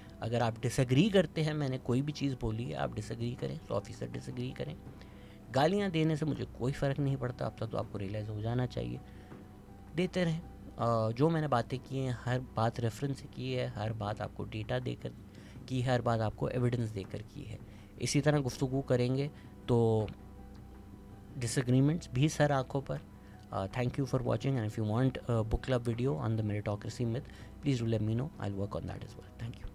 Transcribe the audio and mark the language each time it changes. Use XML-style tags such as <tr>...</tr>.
<ur>اگر آپ ڈس ایگری کرتے ہیں, میں نے کوئی بھی چیز بولی ہے, آپ ڈس ایگری کریں, 100% ڈس ایگری کریں. گالیاں دینے سے مجھے کوئی فرق نہیں پڑتا. اب تک تو آپ کو ریئلائز ہو جانا چاہیے, دیتے رہیں. جو میں نے باتیں کی ہیں, ہر بات ریفرنس سے کی ہے, ہر بات آپ کو ڈیٹا دے کر کی, ہر بات آپ کو ایویڈنس دے کر کی ہے. اسی طرح گفتگو کریں گے تو ڈس ایگریمنٹس بھی سر آنکھوں پر.</ur> <en>Thank you for watching, and if you want a book club video on the meritocracy myth, please do let me know. I'll work on that as well. Thank you.</en>